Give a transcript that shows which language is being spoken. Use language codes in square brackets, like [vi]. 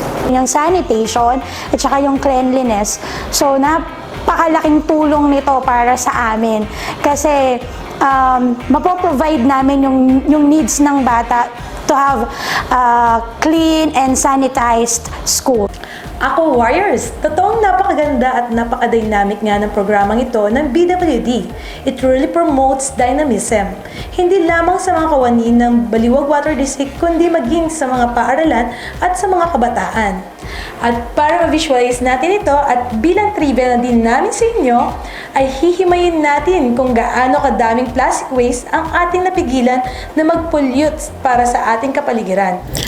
[tl] Yung sanitation at saka yung cleanliness. So, napakalaking tulong nito para sa amin. Kasi, mapoprovide namin yung needs ng bata [en] to have clean and sanitized school. [tl] Ako Warriors! Totoong napakaganda at napaka-dynamic nga ng programang ito ng BWD. [en] It really promotes dynamism. [tl] Hindi lamang sa mga kawani ng Baliwag Water District, kundi maging sa mga paaralan at sa mga kabataan. At para ma-visualize natin ito at bilang trivia na din namin sa inyo, ay hihimayin natin kung gaano kadaming plastic waste ang ating napigilan na mag-pollute para sa ating kapaligiran.